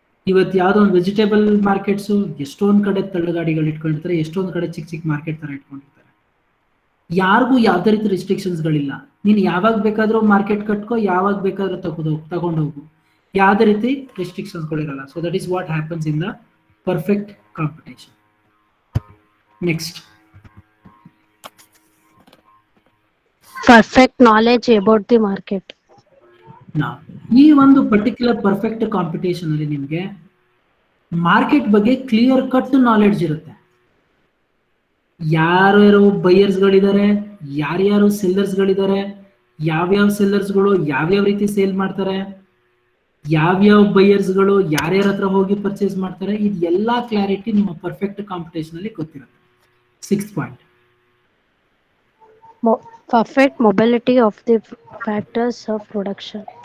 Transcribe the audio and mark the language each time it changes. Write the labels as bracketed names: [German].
[Kannada] ಇವತ್ತು ಯಾವ್ದೋ ಒಂದು ವೆಜಿಟೇಬಲ್ ಮಾರ್ಕೆಟ್ಸು ಎಷ್ಟೊಂದ್ ಕಡೆ ತಳ್ಳಗಾಡಿಗಳು ಇಟ್ಕೊಂಡಿರ್ತಾರೆ, ಎಷ್ಟೊಂದ್ ಕಡೆ ಚಿಕ್ಕ ಚಿಕ್ಕ ಮಾರ್ಕೆಟ್ ತರ ಇಟ್ಕೊಂಡಿರ್ತಾರೆ. ಯಾರಿಗೂ ಯಾವ್ದೇ ರೀತಿ ರಿಸ್ಟ್ರಿಕ್ಷನ್ಸ್ ಗಳಿಲ್ಲ. ನೀನ್ ಯಾವಾಗ ಬೇಕಾದ್ರೂ ಮಾರ್ಕೆಟ್ ಕಟ್ಕೋ, ಯಾವಾಗ ಬೇಕಾದ್ರೂ ತಗೊಂಡೋಗು, ಯಾವ್ದೇ ರೀತಿ restrictions ಗಳಿರಲ್ಲ. [English] So that is what happens in the perfect competition. Next, Perfect knowledge about the market. [Kannada] ಈ ಒಂದು ಪರ್ಟಿಕ್ಯುಲರ್ ಪರ್ಫೆಕ್ಟ್ ಕಾಂಪಿಟೇಷನ್ ಅಲ್ಲಿ ನಿಮ್ಗೆ ಮಾರ್ಕೆಟ್ ಬಗ್ಗೆ ಕ್ಲಿಯರ್ ಕಟ್ ನಾಲೆಡ್ಜ್ ಇರುತ್ತೆ. ಯಾರ್ಯಾರು ಬೈಯರ್ಸ್ ಗಳಿದ್ದಾರೆ, ಯಾರ್ಯಾರು ಸೆಲ್ಲರ್ಸ್ ಗಳಿದ್ದಾರೆ, ಯಾವ್ಯಾವ ಸೆಲ್ಲರ್ಸ್ ಗಳು ಯಾವ್ಯಾವ ರೀತಿ ಸೇಲ್ ಮಾಡ್ತಾರೆ, ಯಾವ್ಯಾವ ಬೈಯರ್ಸ್ ಗಳು ಯಾರ್ಯಾರ ಹತ್ರ ಹೋಗಿ ಪರ್ಚೇಸ್ ಮಾಡ್ತಾರೆ, ಇದು ಎಲ್ಲಾ ಕ್ಲಾರಿಟಿ ನಿಮ್ಮ ಪರ್ಫೆಕ್ಟ್ ಕಾಂಪಿಟೇಷನ್ ಅಲ್ಲಿ ಗೊತ್ತಿರುತ್ತೆ. [English] Sixth point, Perfect mobility of the factors of production.